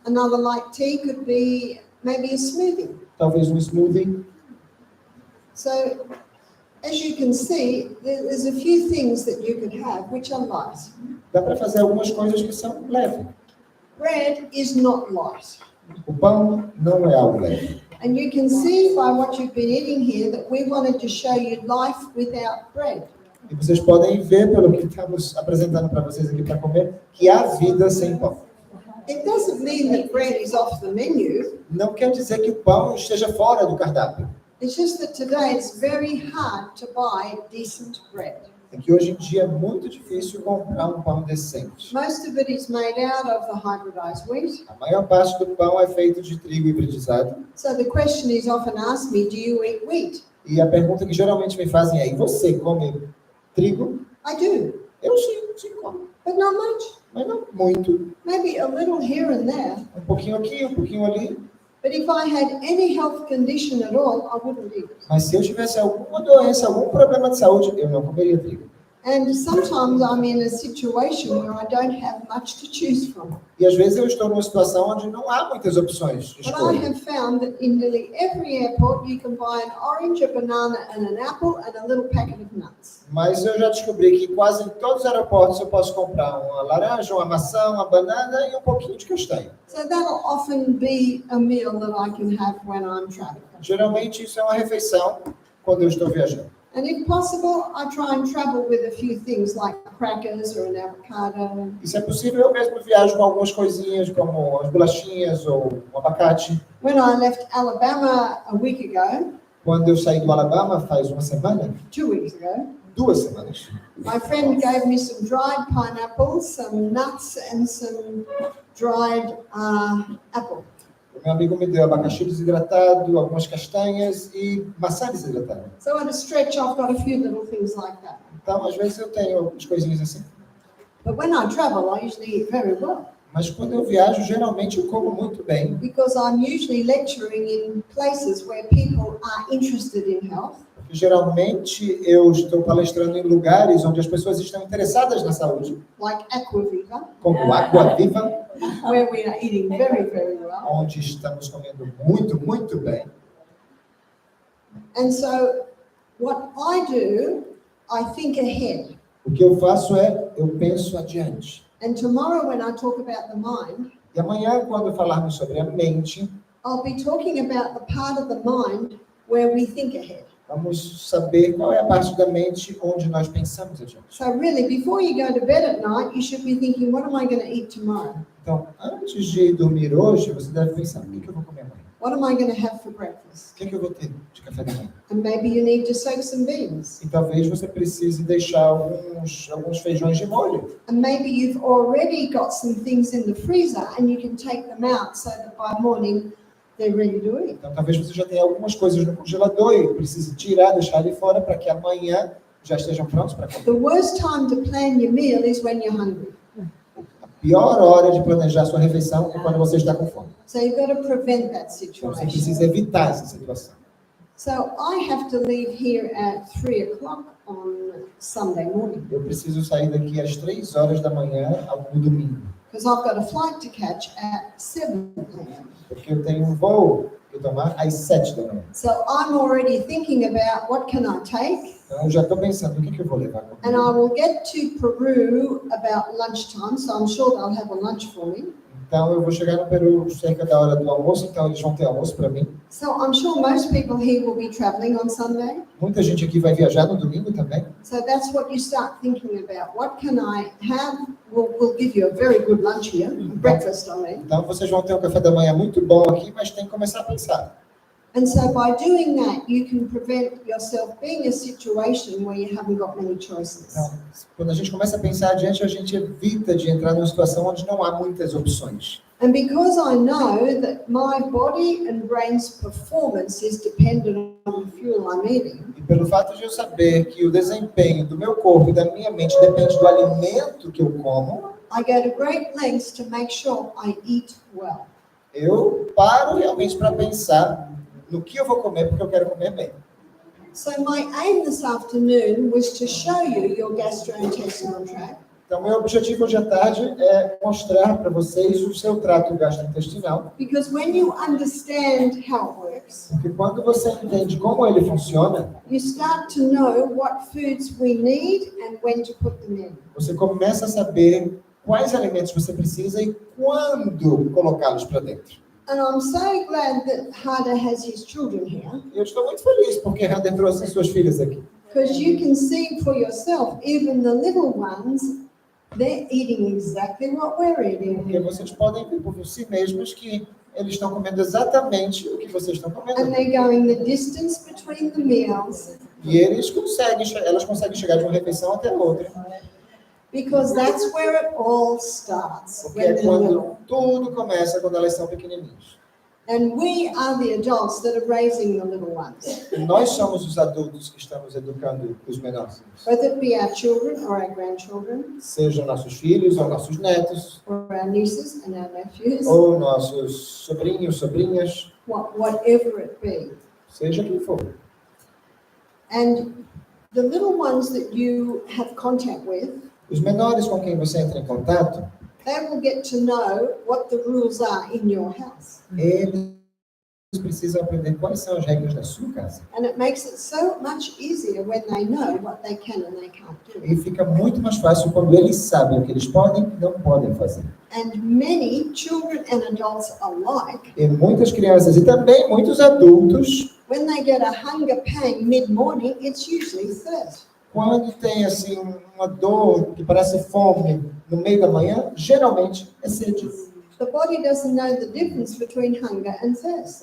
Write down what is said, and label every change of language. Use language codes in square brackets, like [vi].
[en] Another light tea could be maybe a smoothie. [pt] talvez um smoothie. [en] So, as you can see, there's a few things that you could have which are light. [pt] Dá para fazer algumas coisas que são leves. [en] Bread is not light. [pt] O pão não é algo leve. [en] And you can see by what you've been eating here that we wanted to show you life without bread. [pt] E vocês podem ver, pelo que estamos apresentando para vocês aqui para comer, que há vida sem pão. [en] It doesn't mean that bread is off the menu. [pt] Não quer dizer que o pão esteja fora do cardápio. [en] It's just that today it's very hard to buy decent bread. [pt] É que hoje em dia é muito difícil comprar um pão decente. [en] Most of it is made out of the hybridized wheat. [pt] A maior parte do pão é feito de trigo hibridizado. [en] So the question is often asked me, do you eat wheat? [pt] E a pergunta que geralmente me fazem é: e você come trigo? [en] I do, [pt] Eu sim como. [en] but not much. [pt] Mas não muito. [en] Maybe a little here and there. [pt] Um pouquinho aqui, um pouquinho ali. [en] But if I had any health condition at all, I wouldn't eat it. [pt] Mas se eu tivesse alguma doença, algum problema de saúde, eu não comeria trigo. [en] And sometimes I'm in a situation where I don't have much to choose from. [pt] E às vezes eu estou numa situação onde não há muitas opções de [en] But I [pt] escolha. [en] have found that in nearly every airport you can buy an orange, a banana and an apple and a little packet of nuts. [pt] Mas eu já descobri que quase em todos os aeroportos eu posso comprar uma laranja, uma maçã, uma banana e um pouquinho de castanha. [en] So that'll often be a meal that I can have when I'm traveling. [pt] Geralmente isso é uma refeição quando eu estou viajando. [en] And if possible, I try and travel with a few things like crackers or an avocado. [pt] E se é possível, eu mesmo viajo com algumas coisinhas, como as bolachinhas ou um abacate. [en] When I left Alabama a week ago, [pt] Quando eu saí do Alabama, faz uma semana, [en] 2 weeks ago, [pt] 2 semanas, [en] my friend gave me some dried pineapples, some nuts and some dried apple. [pt] o meu amigo me deu abacaxi desidratado, algumas castanhas e maçã desidratada. [en] So at a stretch, I've got a few little things like that. [pt] Então, às vezes eu tenho algumas coisinhas assim. [en] But when I travel, I usually eat very well [pt] Mas quando eu viajo, geralmente eu como muito bem, [en] because I'm usually lecturing in places where people are interested in health. [pt] porque geralmente eu estou palestrando em lugares onde as pessoas estão interessadas na saúde, [en] Like Aqua Viva, [pt] como Água Viva, [en] where we are eating very, very well. [pt] onde estamos comendo muito, muito bem. [en] And so what I do, I think ahead. [pt] O que eu faço é, eu penso adiante. [en] And tomorrow when I talk about the mind, [pt] E amanhã, quando falarmos sobre a mente, [en] I'll be talking about the part of the mind where we think ahead. [pt] vamos saber qual é a parte da mente onde nós pensamos adiante. [en] So really, before you go to bed at night, you should be thinking, what am I going to eat tomorrow? [pt] Então, antes de dormir hoje, você deve pensar, o que eu vou comer amanhã? [en] What am I going to have for breakfast? [pt] O que eu vou ter de café da manhã? [en] And maybe you need to soak some beans. [pt] E talvez você precise deixar alguns feijões de molho. [en] And maybe you've already got some things in the freezer and you can take them out so that by morning they're ready to eat. [pt] Então, talvez você já tenha algumas coisas no congelador e precise tirar, deixar ali fora para que amanhã já estejam prontos para comer. [en] The worst time to plan your meal is when you're hungry. [pt] A pior hora de planejar sua refeição é quando você está com fome. [en] So you've got to prevent that [pt] Então, você [en] situation. [pt] precisa evitar essa situação. [en] So I have to leave here at 3 o'clock on Sunday morning [pt] Eu preciso sair daqui às 3 horas da manhã no domingo, [en] because I've got a flight to catch at 7 a.m. [pt] porque eu tenho um voo que tomar às 7 da manhã. [en] So I'm already thinking about what can I take, [pt] Então, eu já estou pensando, o que eu vou levar comigo? [en] and I will get to Peru about lunchtime, so I'm sure they'll have a lunch for me. [pt] Então, eu vou chegar no Peru cerca da hora do almoço, então eles vão ter almoço para mim. [en] So I'm sure most people here will be traveling on Sunday. [pt] Muita gente aqui vai viajar no domingo também. [en] So that's what you start thinking about. What can I have? We'll give you a very good lunch here, breakfast, I mean. [pt] Então vocês vão ter um café da manhã muito bom aqui, mas tem que começar a pensar. [en] And so by doing that, you can prevent yourself being in a situation where you haven't got many choices. [pt] Então, quando a gente começa a pensar adiante, a gente evita de entrar numa situação onde não há muitas opções. [en] And because I know that my body and brain's performance is dependent on the fuel I'm eating, [pt] E pelo fato de eu saber que o desempenho do meu corpo e da minha mente depende do alimento que eu como, [en] I go to great lengths to make sure I eat well. [pt] eu paro realmente para pensar no que eu vou comer, porque eu quero comer bem. [en] So my aim this afternoon was to show you your gastrointestinal tract. [pt] Então, meu objetivo hoje à tarde é mostrar para vocês o seu trato gastrointestinal, [en] Because when you understand how it works, [pt] porque quando você entende como ele funciona, [en] you start to know what foods we need and when to put them in. [pt] você começa a saber quais alimentos você precisa e quando colocá-los para dentro. [en] And I'm so glad that Hada has his children here, [pt] E eu estou muito feliz porque Hunter trouxe suas filhas aqui. [en] because you can see for yourself, even the little ones, they're eating exactly what we're eating. [pt] Porque vocês podem ver por si mesmos que eles estão comendo exatamente o que vocês estão [en] And [pt] comendo. [en] they're going the distance between the meals, [pt] E elas conseguem chegar de uma refeição até a outra. [en] because that's where it all starts. [pt] Porque [en] When [pt] é [en] they're little. [pt] quando tudo começa, quando elas são pequenininhos. [en] And we are the adults that are raising the little ones, [pt] E nós somos os adultos que estamos educando os menores. [en] whether it be our children or our grandchildren, [pt] Sejam nossos filhos ou nossos netos, [en] or our nieces and our nephews, [pt] ou nossos sobrinhos, sobrinhas, [en] whatever it be. [pt] seja quem for. [en] And the little ones that you have contact with, [pt] Os menores com quem você entra em contato, [en] they will get to know what the rules are in your house. [pt] eles precisam aprender quais são as regras da sua casa. [en] And it makes it so much easier when they know what they can and they can't do. [pt] E fica muito mais fácil quando eles sabem o que eles podem e não podem fazer. [en] And many children and adults alike, [pt] E muitas crianças e também muitos adultos, [en] when they get a hunger pang mid-morning, it's usually thirst. [pt] quando tem assim uma dor que parece fome no meio da manhã, geralmente é sede. [en] The body doesn't know the difference between hunger and thirst.